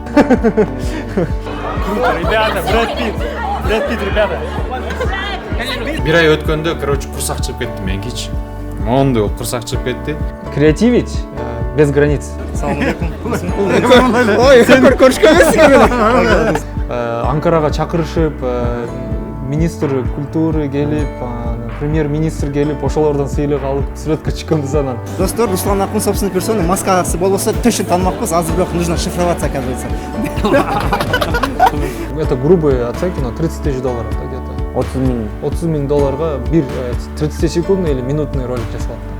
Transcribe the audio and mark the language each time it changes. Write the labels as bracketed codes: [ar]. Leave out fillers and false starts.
[ru] Круто, ребята, Брэд Питт, ребята. [ky] Бир ай өткөндө, короче, курсак чыгып кетти меники. Моунду болуп курсак чыгып кетти. [ru] Креативить без границ. [ky] Салам алейкум. Ой, көрүшкөн эмессиң. Анкарага чакырышып, [ru] министр культуры [ky] келип, премьер-министр келип, ошолордон сыйлык алып, сүрөткө чыкканбыз анан. Достор, Руслан Акун [ru] собственной персоной [ky] маскасы болбосо төшүп танымакпыз, азыр бирок [ru] нужно шифроваться, оказывается. Это грубые оценки, но $30 000 где-то. 30 000. [ky] 30 000 долларга бир [ru] 30-секундный или минутный [ky] ролик жасалат.